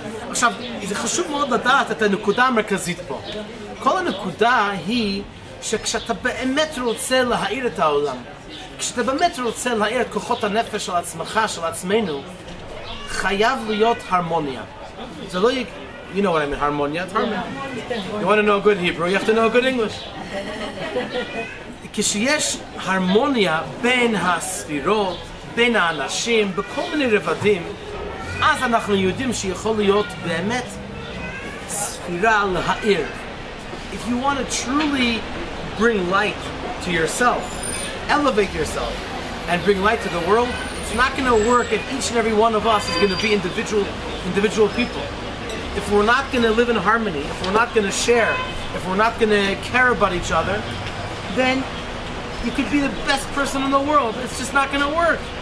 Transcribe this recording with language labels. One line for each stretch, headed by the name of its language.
Hebrew: עכשיו, זה חשוב מאוד לדעת את הנקודה המרכזית פה. כל הנקודה היא שכשאתה באמת רוצה להאיר את העולם, כשאתה באמת רוצה להאיר את כוחות הנפש של עצמך, של עצמנו, חייב להיות הרמוניה. זה לא
English: you know what I mean, harmonia? It's harmony. You want to know good Hebrew, you have to know good English.
Hebrew: כשיש הרמוניה בין הספירות, בין האנשים, בכל מיני רבדים, אז אנחנו יודעים שיכול להיות באמת ספירה להאיר.
English: If you want to truly bring light to yourself, elevate yourself, and bring light to the world, it's not going to work if each and every one of us is going to be individual people. If we're not going to live in harmony, if we're not going to share, if we're not going to care about each other, then you could be the best person in the world. It's just not going to work.